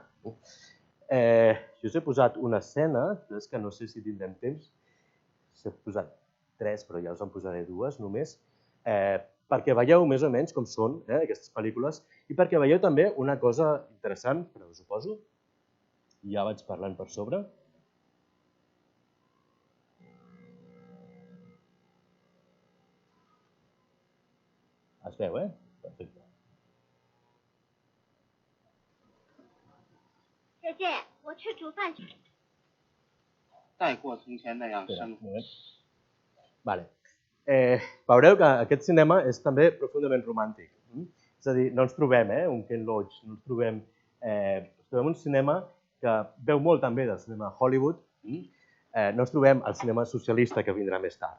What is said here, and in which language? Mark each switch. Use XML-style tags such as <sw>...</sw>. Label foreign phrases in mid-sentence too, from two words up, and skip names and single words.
<ca>Jo us he posat una escena, és que no sé si tindrem temps, us he posat tres, però ja us en posaré dues només, perquè veieu més o menys com són aquestes pel·lícules i perquè veieu també una cosa interessant, però us ho poso, ja vaig parlant per sobre. Es veu, Perfecte.</ca> <zh>姐姐，我去煮饭去。再过从前那样生活。</zh> <ca>Vale. Veureu que aquest cinema és també profundament romàntic. És a dir, no ens trobem un Ken Loach, no ens trobem un cinema que veu molt també del cinema Hollywood, no ens trobem el cinema socialista que vindrà més tard.</ca>